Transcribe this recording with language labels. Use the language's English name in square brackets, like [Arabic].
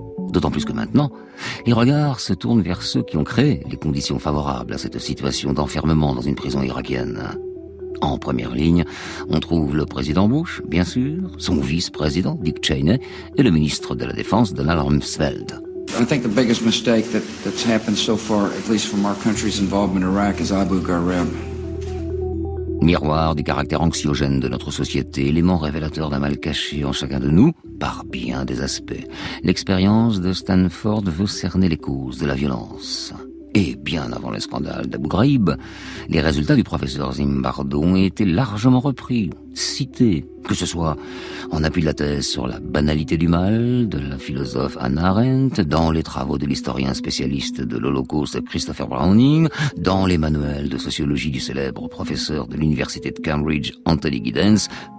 [French] D'autant plus que maintenant, les regards se tournent vers ceux qui ont créé les conditions favorables à cette situation d'enfermement dans une prison irakienne. En première ligne, on trouve le président Bush, bien sûr, son vice-président Dick Cheney et le ministre de la Défense Donald Rumsfeld. [English] I think the biggest mistake that's happened so far, at least from our country's involvement in Iraq, is Abu Ghraib. [French] Miroir du caractère anxiogène de notre société, élément révélateur d'un mal caché en chacun de nous, par bien des aspects. L'expérience de Stanford veut cerner les causes de la violence. Et bien avant le scandale d'Abu Ghraib, les résultats du professeur Zimbardo ont été largement repris, cités, que ce soit en appui de la thèse sur la banalité du mal de la philosophe Hannah Arendt, dans les travaux de l'historien spécialiste de l'Holocauste Christopher Browning, dans les manuels de sociologie du célèbre professeur de l'université de Cambridge Anthony Giddens.